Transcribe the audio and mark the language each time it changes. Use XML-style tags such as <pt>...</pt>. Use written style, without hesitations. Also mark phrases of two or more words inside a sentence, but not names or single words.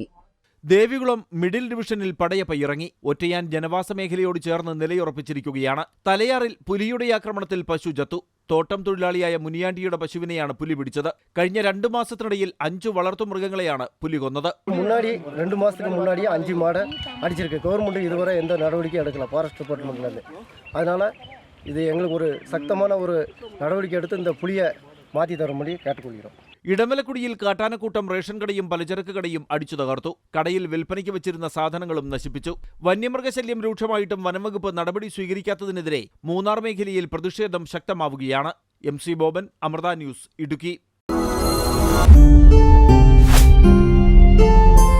<ml>ദേവികുളം മിഡിൽ ഡിവിഷനിൽ പടയപ്പ ഇറങ്ങി. ഒറ്റയാൻ ജനവാസ മേഖലയോട് ചേർന്ന് നിലയുറപ്പിച്ചിരിക്കുകയാണ്. തലയാറിൽ പുലിയുടെ ആക്രമണത്തിൽ പശു ചത്തു. തോട്ടം തൊഴിലാളിയായ മുനിയാണ്ടിയുടെ പശുവിനെയാണ് പുലി പിടിച്ചത്. കഴിഞ്ഞ 2 മാസത്തിനിടയിൽ 5 വളർത്തുമൃഗങ്ങളെയാണ് പുലി കൊന്നത്.</ml> <ta>2 മാസத்துக்கு முன்னாடி 5 மாடு அடிச்சிருக்கு. கவர்மெண்ட் இதுவரை எந்த நடவடிக்கையும் எடுக்கல</ta> <en>forest departmentலேருந்து.</en> <ta>அதனால இது எங்களுக்கு ஒரு சக்தமான ஒரு நடவடிக்கை எடுத்து இந்த புலியை மாற்றி தரும்படி கேட்டுக்கொள்கிறோம்.</ta> <ml>ഇടമലക്കുടിയിൽ കാട്ടാനക്കൂട്ടം റേഷൻ കടയും പലചരക്ക് കടയും അടിച്ചു തകർത്തു. കടയിൽ വിൽപ്പനയ്ക്ക് വെച്ചിരുന്ന സാധനങ്ങളും നശിപ്പിച്ചു. വന്യമൃഗശല്യം രൂക്ഷമായിട്ടും വനംവകുപ്പ് നടപടി സ്വീകരിക്കാത്തതിനെതിരെ മൂന്നാർ മേഖലയിൽ പ്രതിഷേധം ശക്തമാവുകയാണ്. MC ബോബൻ, അമൃത ന്യൂസ്, ഇടുക്കി.</ml>